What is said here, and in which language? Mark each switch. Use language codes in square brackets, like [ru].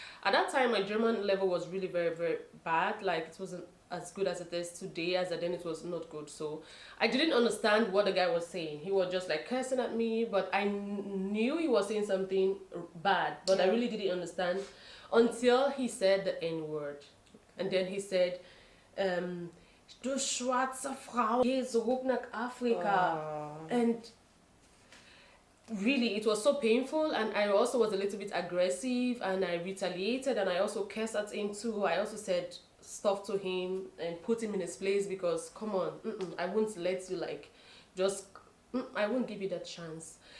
[en] At that time, my German level was really very, very bad. Like, it wasn't as good as it is today, as then it was not good. So I didn't understand what the guy was saying. He was just like cursing at me, but I knew he was saying something bad, but I really didn't understand until he said the N-word. And then he said, [de] du schwarze Frau, geh zurück nach Afrika. [en] And really, it was so painful, and I also was a little bit aggressive, and I retaliated, and I also cursed at him too. I also said stuff to him and put him in his place, because come on, I won't let you like just I won't give you that chance.